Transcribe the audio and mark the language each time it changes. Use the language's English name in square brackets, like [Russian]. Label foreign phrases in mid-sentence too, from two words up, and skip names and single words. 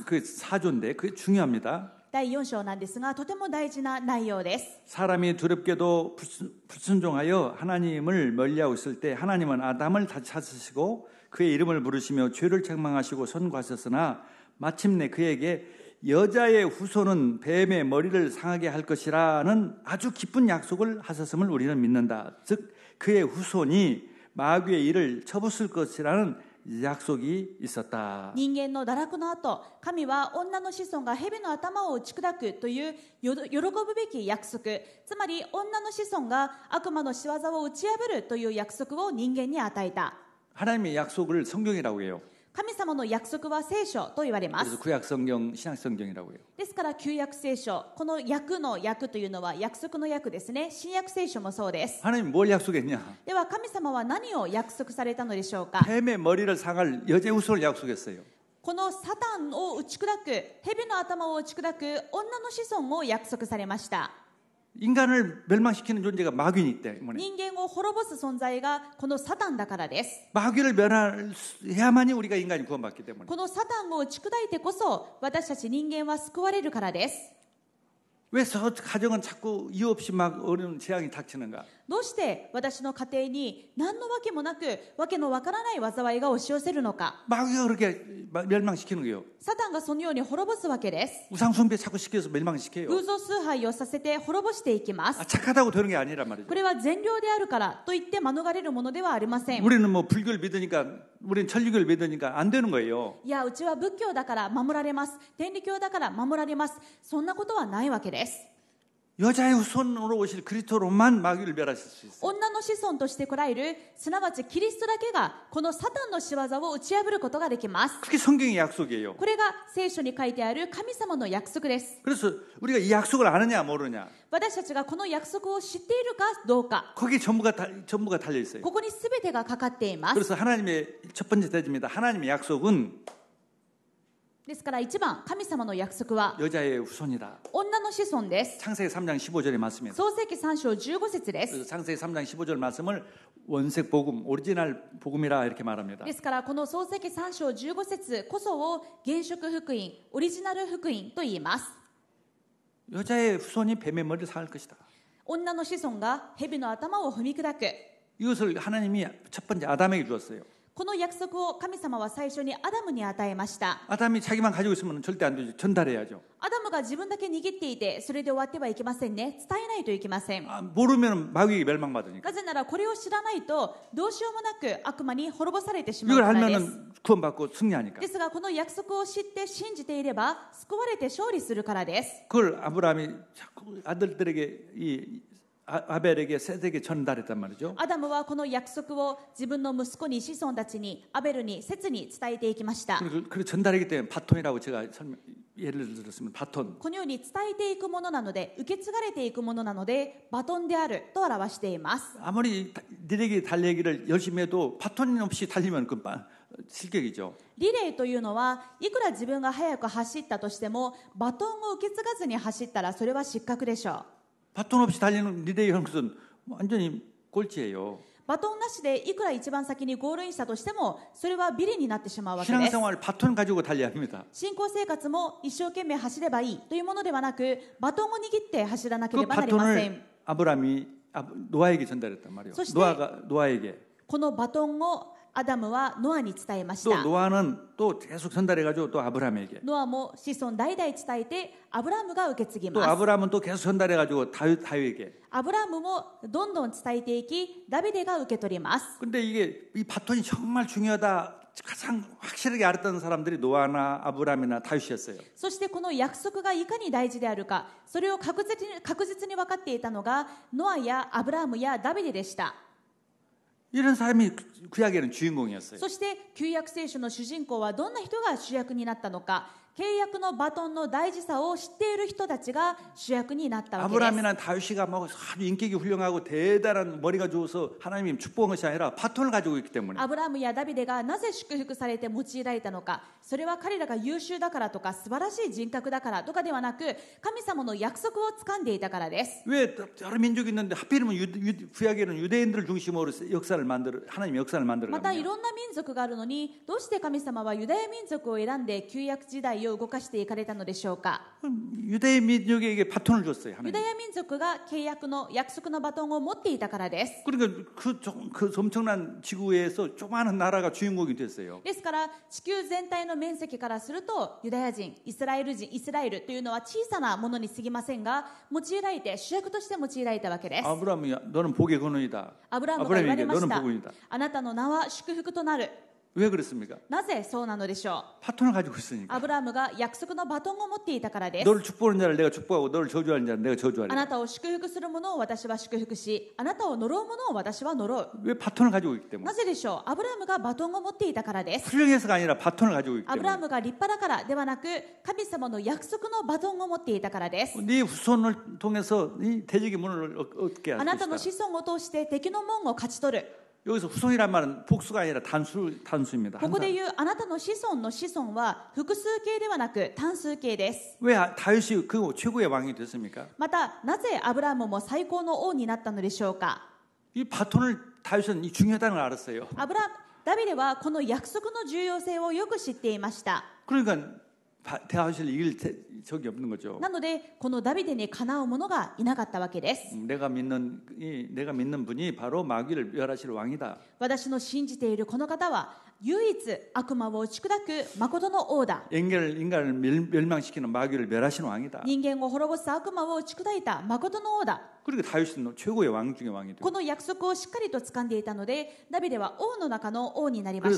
[Korean] 그게 4조인데 그게 중요합니다. [Japanese] 第4章なんですが、とても大事な内容です。 [Korean] 사람이 두렵게도 불순종하여 하나님을 멀리하고 있을 때 하나님은 아담을 다 찾으시고 그의 이름을 부르시며 죄를 책망하시고 선고하셨으나 마침내 그에게 여자의 후손은 뱀의 머리를 상하게 할 것이라는 아주 기쁜 약속을 하셨음을 우리는 믿는다. 즉 그의 후손이 마귀의 일을 쳐부술 것이라는 약속이 있었다. [Japanese] 人間の堕落の後、神は女の子孫が蛇の頭を打ち砕くという喜ぶべき約束、つまり女の子孫が悪魔の仕業を打ち破るという約束を人間に与えた。 [Korean] 하나님의 약속을 성경이라고 해요. [Japanese] 神様の約束は聖書と言われま [Korean] 그래서 [Japanese] す。 [Korean] 구약 성경, 신약 성경이라고 해요. [Japanese] ですから旧約聖書、この約の約というのは約束の約ですね。新約聖書もそうです。 [Korean] 하나님 뭘 약속했냐? [Japanese] では神様は何を約束されたのでしょうか。 [Korean] 뱀의 머리를 상할 여제 후손을 약속했어요. [Japanese] このサタンを打ち砕く、蛇の頭を打ち砕く女の子孫を約束されました。 [Korean] 인간을 멸망시키는 존재가 마귀이기 때문에 [Japanese] 人間を滅ぼす存在がこのサタンだからです。 [Korean] 마귀를 멸해야만이 우리가 인간이 구원받기 때문에 [Japanese] このサタンを打ち砕いてこそ私たち人間は救われるからです。 [Korean] 왜 저 가정은 자꾸 이유 없이 막 어려운 재앙이 닥치는가? [Japanese] どうして私の家庭に何のわけもなくわけのわからない災いが押し寄せるのか。 [Korean] 마귀가 그렇게 멸망시키는 거예요. [Japanese] サタンがそのように滅ぼすわけです。 [Korean] 우상숭배 자꾸 시켜서 멸망시켜요. [Japanese] 偶像崇拝をさせて滅ぼしていきます。 [Korean] 착하다고 되는 게 아니란 말이죠. [Japanese] これは善良であるからといって免れるものではありません。 [Korean] 우리는 뭐 불교를 믿으니까 우리는 천주교를 믿으니까 안 되는 거예요. [Japanese] いや、うちは仏教だから守られます。天理教だから守られます。そんなことはないわけです。 [Korean] 여자의 후손으로 오실 그리스도로만 마귀를 멸하실 수 있어요. [Japanese] 女の子孫として来られる、すなわちキリストだけがこのサタンの仕業を打ち破ることができます。 [Korean] 그게 성경의 약속이에요. [Japanese] これが聖書に書いてある神様の約束です。 [Korean] 그래서 우리가 이 약속을 아느냐 모르냐 [Japanese] 私たちがこの約束を知っているかどうか、 [Korean] 거기에 전부가 달려 있어요. [Japanese] ここに全てがかかっています。 [Korean] 그래서 하나님의 첫 번째 대지입니다. 하나님의 약속은 [Japanese] ですから一番、神様の約束は [Korean] 여자의 후손이다. [Japanese] 女の子孫です。 [Korean] 창세기 3장 15절의 말씀입니다. [Japanese] 創世記3章15節です。 [Korean] 그래서 창세기 3장 15절 말씀을 원색 복음, 오리지널 복음이라 이렇게 말합니다. [Japanese] ですからこの創世記3章15節こそを原色福音、オリジナル福音と言います。 [Korean] 여자의 후손이 뱀의 머리를 상할 것이다. [Japanese] 女の子孫が蛇の頭を踏み砕く。 [Korean] 이것을 하나님이 첫 번째 아담에게 주었어요. [Japanese] この約束を神様は最初にアダムに与えました。 [Korean] 아담이 자기만 가지고 있으면 절대 안 되죠. 전달해야죠. [Japanese] アダムが自分だけ握っていてそれで終わってはいけませんね。伝えないといけません。 [Korean] 모르면 마귀에게 멸망받으니까. [Japanese] なぜならこれを知らないとどうしようもなく悪魔に滅ぼされてしまう [Korean] 이걸 [Japanese] からです。 [Korean] 알면은 구원받고 승리하니까. [Japanese] ですがこの約束を知って信じていれば救われて勝利するからです。 [Korean] 그걸 아브라함이 자꾸 아들들에게 이 아벨에게 셋에게 전달했단 말이죠. [Japanese] アダムはこの約束を自分の息子に子孫たちにアベルにセツに伝えていきました。 [Korean] 그리고 전달하기 때문에 바톤이라고 제가 예를 들었으면 바톤. [Japanese] このように伝えていくものなので受け継がれていくものなのでバトンであると表しています。 [Korean] 아무리 니네기 달리기를 열심히 해도 바톤 없이 달리면 그 실격이죠. [Japanese] リレーというのはいくら自分が速く走ったとしてもバトンを受け継がずに走ったらそれは失格でしょう。 [Korean] 바톤 없이 달리는 리레이 하는 것은 완전히 꼴찌예요. [Japanese] バトンなしでいくら一番先にゴールインしたとしてもそれはビリになってしまうわけです。 [Korean] 신앙생활 바톤 가지고 달려야 합니다. [Japanese] 信仰生活も一生懸命走ればいいというものではなくバトンを握って走らなけ [Korean] 그 [Japanese] ればなりません。 [Korean] 바톤을 아브라함이 노아에게 전달했단 말이에요. 노아에게. [Japanese] このバトンをアダムはノアに伝えまし [Korean] 또 [Japanese] た。 [Korean] 노아는 또 계속 전달해가지고 또 아브라함에게. [Japanese] ノアも子孫代々伝えてアブラムが受け継ぎ [Korean] 또 [Japanese] ます。 [Korean] 아브라함은 또 계속 전달해가지고 다윗에게. [Japanese] アブラムもどんどん伝えていきダビデが受け取ります。 [Korean] 근데 이게 이 바톤이 정말 중요하다. 가장 확실하게 알았던 사람들이 노아나 아브라함이나 다윗이었어요. [Japanese] そしてこの約束がいかに大事であるかそれを確実に分かっていたのがノアやアブラムやダビデでした。 [Korean] 이런 사람이 구약에는 주인공이었어요. [Japanese] そして旧約聖書の主人公はどんな人が主役になったのか。契約のバトンの大事さを知っている人たちが主役になったわけです。 [Korean] 아브라함이나 다윗이가 뭐 아주 인격이 훌륭하고 대단한 머리가 좋아서 하나님이 축복한 것이 아니라 바톤을 가지고 있기 때문에. [Japanese] アブラムやダビデがなぜ祝福されて用いられたのか、それは彼らが優秀だからとか素晴らしい人格だからとかではなく神様の約束を掴んでいたからです。 [Korean] 왜 여러 민족이 있는데 하필이면 구약에는 유대인들을 중심으로 하나님의 역사를 만들어 [Japanese] またい [Korean] 갑니다. [Japanese] ろんな民族があるのにどうして神様はユダヤ民族を選んで旧約時代を動かしていかれたのでしょうか。 [Korean] 유대 민족에게 바톤을 줬어요. [Japanese] ユ [Korean] 하나님. [Japanese] ダヤ民族が契約の約束のバトンを持っていたからです。 [Korean] 그러니까 그 엄청난 지구에서 조그마한 나라가 주인공이 됐어요. [Japanese] ですから地球全体の面積からするとユダヤ人、イスラエルというのは小さなものに過ぎませんが用いられて主役として用いられたわけです。 [Korean] 아브라함이 너는 복의 근원이다. [Japanese] アブラムが言われ [Korean] 아브라함에게 [Japanese] まし [Korean] 너는 [Japanese] た。 [Korean] 복이다. [Japanese] あなたの名は祝福となる。 [Korean] 왜 그렇습니까? [Japanese] なぜそうなのでしょう。 [Korean] 파톤을 가지고 있으니까. [Japanese] アブラハムが約束のバトンを持っていたからです。 [Korean] 너를 축복하는 자를 내가 축복하고 너를 저주하는 자를 내가 [Japanese] あ [Korean] 저주하리라. [Japanese] なたを祝福する者を私は祝福し、あなたを呪う者を私は呪う。 [Korean] 왜 바톤을 가지고 있기 때문에. [Japanese] なぜでしょう。アブラハムがバトンを持っていたからです。 [Korean] 훌륭해서가 아니라 바톤을 가지고 있기 [Japanese] アブラハ [Korean] 때문에. [Japanese] ムが立派だからではなく、神様の約束のバトンを持っていたからです。 [Korean] 네 후손을 통해서 이 대적의 문을 얻게 [Japanese] あ [Korean] 할 [Japanese] なたの [Korean] 것이다. [Japanese] 子孫を通して敵の門を勝ち取る。 [Korean] 여기서 후손이란 말은 복수가 아니라 단수입니다. [Japanese] ここで [Korean] 항상. [Japanese] 言うあなたの子孫の子孫は複数形ではなく単数形です。 [Korean] 왜 다윗이 그 최고의 왕이 됐습니까? [Japanese] また、なぜアブラハムも最高の王になったのでしょうか。 [Korean] 이 바톤을 다윗은 이 중요하다는 걸 알았어요. [Japanese] ダビデはこの約束の重要性をよく知っていました。 [Korean] 그러니까 다윗을 이길 적이 없는 거죠. [Japanese] なので、このダビデにかなう者がいなかったわけです。 [Korean] 내가 믿는 분이 바로 마귀를 멸하실 왕이다. [Japanese] 私の信じているこの方は唯一悪魔を打ち砕く誠の王だ。 [Korean] 인간을 멸망시키는 마귀를 멸하시는 왕이다. [Japanese] 人間を滅ぼす悪魔を打ち砕いた誠の王だ。 [Korean] 그러니까 다윗은 최고의 왕 중의 왕이 돼요. [Japanese] この約束をしっかりと掴んでいたので、ダビデは王の中の王になりまし